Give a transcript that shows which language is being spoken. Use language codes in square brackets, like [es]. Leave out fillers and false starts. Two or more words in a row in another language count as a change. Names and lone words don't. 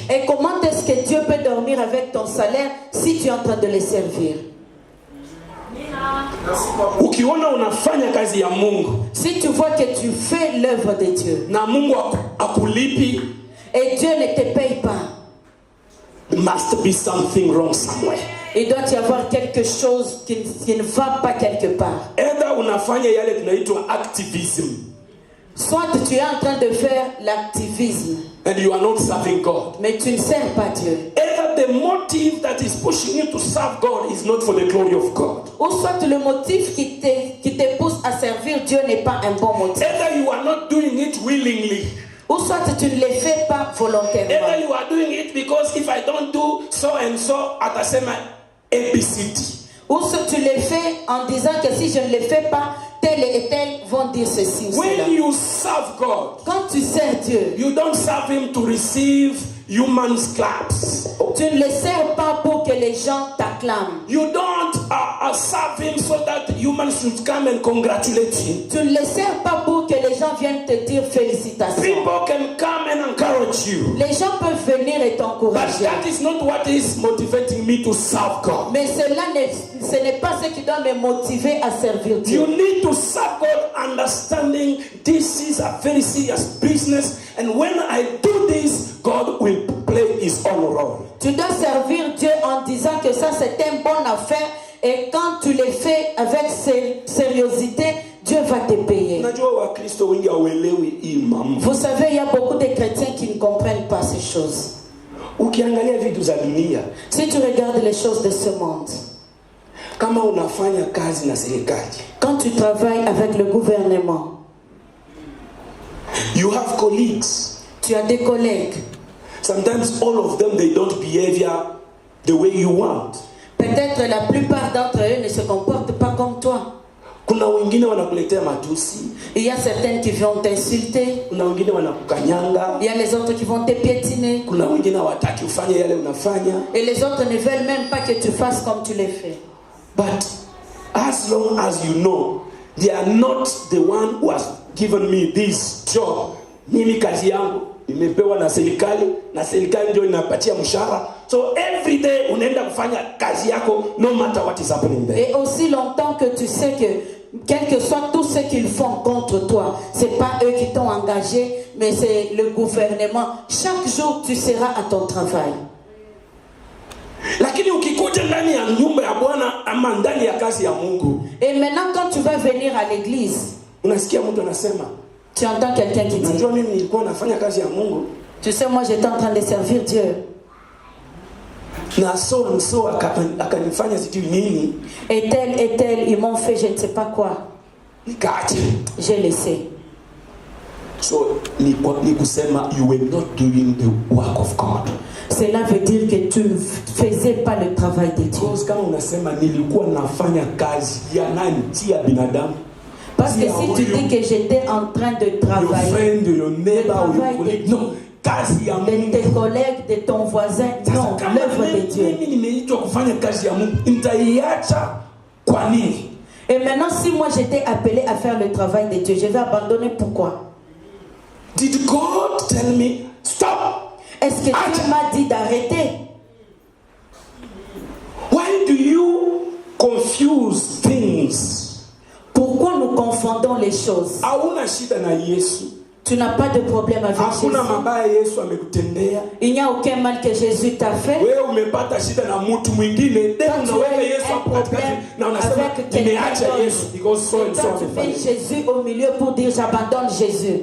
[fr] Et comment est-ce que Dieu peut dormir avec ton salaire si tu es en train de les servir? [sw] Ukiona unafanya kazi ya Mungu, [fr] si tu vois que tu fais l'œuvre de Dieu, [sw] na Mungu akulipi, [fr] et Dieu ne te paye pas, [en] there must be something wrong somewhere. [fr] Il doit y avoir quelque chose qui ne va pas quelque part. [sw] Either unafanya yale tunaitwa activism, [fr] soit tu es en train de faire l'activisme, [en] and you are not serving God. [fr] Mais tu ne sers pas Dieu. [en] Either the motive that is pushing you to serve God is not for the glory of God. [fr] Ou soit le motif qui te pousse à servir Dieu n'est pas un bon motif. [en] Either you are not doing it willingly. [fr] Ou soit tu ne le fais pas volontairement. [en] Either you are doing it because if I don't do so and so, [sw] atasema ABCD. [fr] Ou soit tu le fais en disant que si je ne le fais pas, tel et tel vont dire ceci ou cela. [en] When you serve God, [fr] quand tu sers Dieu, [en] you don't serve Him to receive humans' claps. [fr] Tu ne le sers pas pour que les gens t'acclament. [en] You don't serve Him so that humans should come and congratulate Him. [fr] Tu ne le sers pas pour que les gens viennent te dire félicitations. [en] People can come and encourage you. [fr] Les gens peuvent venir et t'encourager. [en] But that is not what is motivating me to serve God. [fr] Mais ce n'est pas ce qui doit me motiver à servir Dieu. [en] You need to serve God understanding this is a very serious business, and when I do this, God will play His own role. [fr] Tu dois servir Dieu en disant que ça c'est une bonne affaire, et quand tu le fais avec sérieuxité, Dieu va te payer. Vous savez, il y a beaucoup de chrétiens qui ne comprennent pas ces choses. Si tu regardes les choses de ce monde, quand tu travailles avec le gouvernement, [en] you have colleagues. [fr] Tu as des collègues. [en] Sometimes all of them they don't behave the way you want. [fr] Peut-être la plupart d'entre eux ne se comportent pas comme toi. [sw] Kuna wengine wanakuletea matusi. [fr] Il y a certaines qui vont t'insulter. [sw] Kuna wengine wanakukanyanga. [fr] Il y a les autres qui vont te piétiner. [sw] Kuna wengine hawataki ufanye yale unafanya. [fr] Et les autres ne veulent même pas que tu fasses comme tu les fais. [en] But as long as you know they are not the one who has given me this job. [sw] Mimi kazi yangu nimepewa na serikali ndio inapatia mshahara. [en] So every day [sw] unaenda kufanya kazi yako [en] no matter what is happening there. [fr] Et aussi longtemps que tu sais que quel que soit tout ce qu'ils font contre toi, c'est pas eux qui t'ont engagé, mais c'est le gouvernement. Chaque jour tu seras à ton travail. [sw] Lakini ukikuja ndani ya nyumba ya Bwana ama ndani ya kazi ya Mungu. [fr] Et maintenant quand tu vas venir à l'église, [sw] unasikia mtu anasema, [fr] tu entends quelqu'un qui dit, [sw] najua mimi nilikuwa nafanya kazi ya Mungu. [fr] Tu sais, moi j'étais en train de servir Dieu. [sw] Na so akanifanya sijui nini. [fr] Et tel, ils m'ont fait je ne sais pas quoi. [sw] Nikaacha. [fr] J'ai laissé. [en] So [sw] ni kusema [en] you were not doing the work of God. [fr] Cela veut dire que tu ne faisais pas le travail de Dieu. [sw] Because kama unasema nilikuwa nafanya kazi ya nani? Si ya binadamu. [fr] Parce que si tu dis que j'étais en train de travailler, [en] your friend, your neighbor, your colleague, non, [sw] kazi ya Mungu. [fr] De tes collègues, de ton voisin, non, l'œuvre de Dieu. [sw] Mimi nimeitwa kufanya kazi ya Mungu, nitaiacha kwa nini? [fr] Et maintenant, si moi j'étais appelé à faire le travail de Dieu, je vais abandonner. Pourquoi? [en] Did God tell me stop? [fr] Est-ce que Dieu m'a dit d'arrêter? [en] Why do you confuse things? [fr] Pourquoi nous confondons les choses? Tu n'as pas de problème avec Jésus. Il n'y a aucun mal que Jésus t'a fait. Quand tu as un problème avec quelqu'un d'autre, tu mets Jésus au milieu pour dire j'abandonne Jésus.